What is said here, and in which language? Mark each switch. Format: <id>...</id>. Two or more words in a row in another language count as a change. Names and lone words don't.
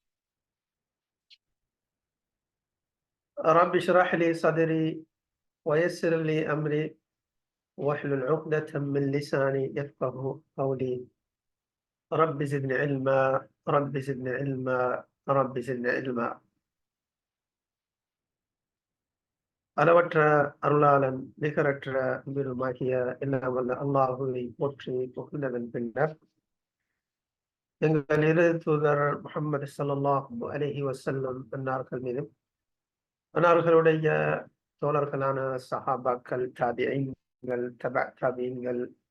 <ar>رب اشرح لي صدري ويسر لي أمري واحلل عقدة من لساني يفقه قولي. رب زدني علما رب زدني علما رب زدني علما.</ar> <ta>அளவற்ற அருளாளன் நிகரற்ற அன்பிலுமாகிய எல்லாம் வல்ல அல்லாஹுவை போற்றி புகழ்ந்ததன் பின்னர் எங்கள் இரு தூதர் முஹம்மது</ta> <ar>صلى الله عليه وسلم</ar> <ta>அன்னார்கள் மீதும் அன்னார்களுடைய தோழர்களான சஹாபாக்கள், தாபிஈன்கள், தபஅ தாபிஈன்கள்,</ta>